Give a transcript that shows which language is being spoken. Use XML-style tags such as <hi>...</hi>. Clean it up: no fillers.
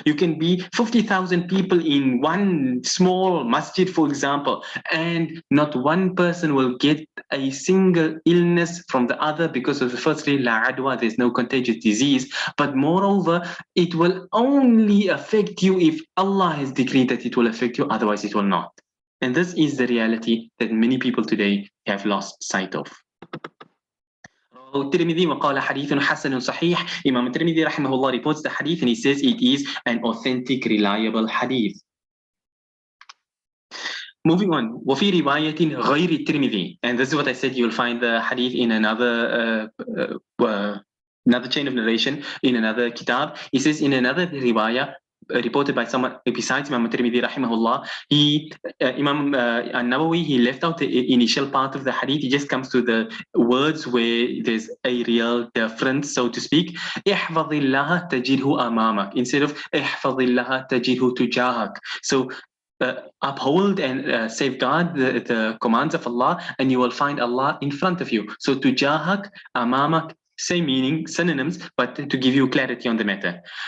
<en>You can be 50,000 people in one small masjid, for example, and not one person will get a single illness from the other because of, firstly, la adwa, there's no contagious disease, but moreover, it will only affect you if Allah has decreed that it will affect you, otherwise it will not. And this is the reality that many people today have lost sight of.</en> <ar>الترمذي وقال حديث حسن صحيح.</ar> <en>Imam Tirmidhi rahimahullah reports the hadith and he says it is an authentic, reliable hadith. Moving on,</en> <ar>وفي رواية غير الترمذي,</ar> <en>and this is what I said, you'll find the hadith in another another chain of narration in another kitab. He says in another riwayah reported by someone besides Imam Tirmidhi rahimahullah, Imam An-Nawawi, he left out the initial part of the hadith. He just comes to the words where there's a real difference, so to speak.</en> <ar>احفظ الله تجده أمامك</ar> <en>instead of</en> <ar>احفظ الله تجده تجاهك.</ar> <en>So uphold and safeguard the commands of Allah, and you will find Allah in front of you. So tujahak, amamak, same meaning, synonyms, but to give you clarity on the matter.</en>